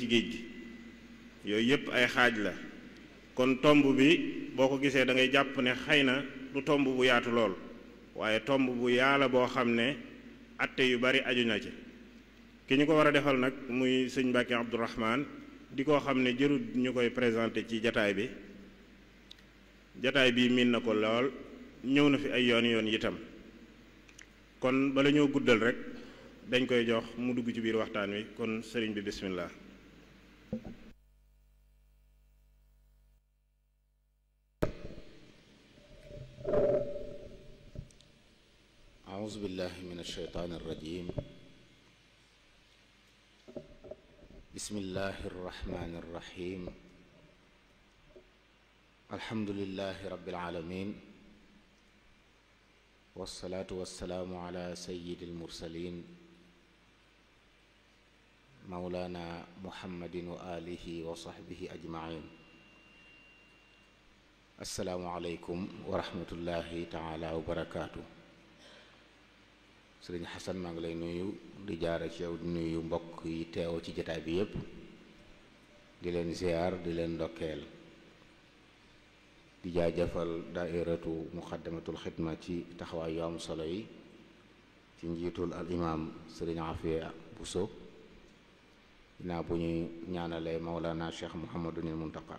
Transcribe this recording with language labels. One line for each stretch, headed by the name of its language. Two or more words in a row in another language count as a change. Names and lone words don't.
Wolof: ci géej gi yooyu yépp ay xaaj la kon tomb bi boo ko gisee da ngay jàpp ne xëy na du tomb bu yaatu lool waaye tomb bu yaala boo xam ne atte yu bari aju na ci ki ñu ko war a defal nag muy sëñ Mbàkke Abdourahman di koo xam ne jërul ñu koy présenté ci jataay bi miin na ko lool ñëw na fi ay yoon itam kon bala ñoo guddal rek dañ koy jox mu dugg ci biir waxtaan wi kon sëriñ bi bismillah
Arabic: أعوذ بالله من الشيطان الرجيم بسم الله الرحمن الرحيم الحمد لله رب العالمين والصلاة والسلام على سيد المرسلين مولانا محمد وعلى آله وصحبه أجمعين. السلام عليكم ورحمة الله تعالى وبركاته.
Wolof: sëriñ Xasan maa ngi lay nuyu di jaare ci yow di nuyu mbokk yi teew ci jataay bi yépp di leen ziyaar di leen ndokkeel di jaajëfal daairatu muqaddamatul xidma ci taxawaay yu am solo yi ci njiitul al imaam sëriñ Afiya Buso dinaa bu ñuy ñaanalee Mawlana Cheikh Muhammadunil Muntaqa.